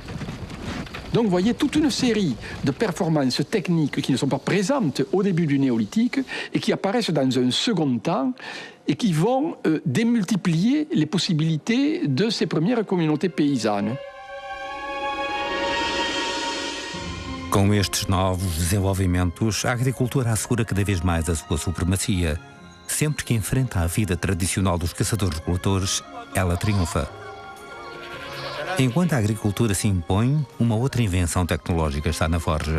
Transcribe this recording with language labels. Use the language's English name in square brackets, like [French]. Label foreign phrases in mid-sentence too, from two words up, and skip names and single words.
[French] Donc vous voyez toute une série de performances techniques qui ne sont pas présentes au début du néolithique et qui apparaissent dans un second temps et qui vont démultiplier les possibilités de ces premières communautés paysannes. [Portuguese] Com estes novos desenvolvimentos, a agricultura assegura cada vez mais a sua supremacia. Sempre que enfrenta a vida tradicional dos caçadores-coletores, ela triunfa. Enquanto a agricultura se impõe, uma outra invenção tecnológica está na forja.